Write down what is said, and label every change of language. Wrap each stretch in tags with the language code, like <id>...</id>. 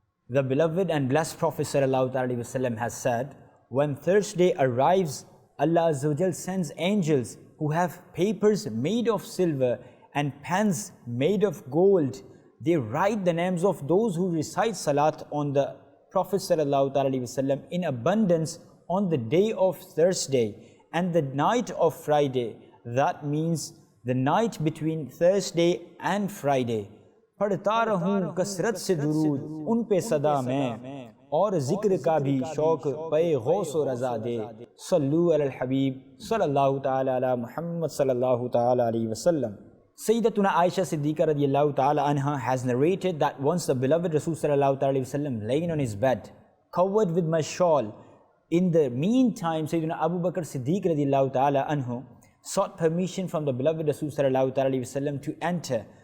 <en>The beloved and blessed Prophet sallallahu ta'ala alaihi wasallam has said, when Thursday arrives, Allah Azza wa Jal sends angels who have papers made of silver and pens made of gold. They write the names of those who recite salat on the Prophet sallallahu ta'ala alaihi wasallam in abundance on the day of Thursday and the night of Friday. That means the night between Thursday and Friday.</en> <hi>पढ़ता रहूं कसरत से दुरूद उन पे सदा मैं और जिक्र का भी शौक पे गौस व रज़ा दे सल्लु अलल हबीब सल्लल्लाहु ताला अला मुहम्मद सल्लल्लाहु ताला अलैहि वसल्लम.</hi> <en>Sayyiduna Aisha Siddiqa रज़ी अल्लाह ताला anha has narrated that once the beloved Rasul sallallahu alaihi wasallam laying on his bed, covered with my shawl. In the meantime, Sayyiduna Abu Bakr Siddiq رضی اللہ تعالی عنہ sought permission from the beloved Rasul sallallahu alaihi wasallam to enter.</en>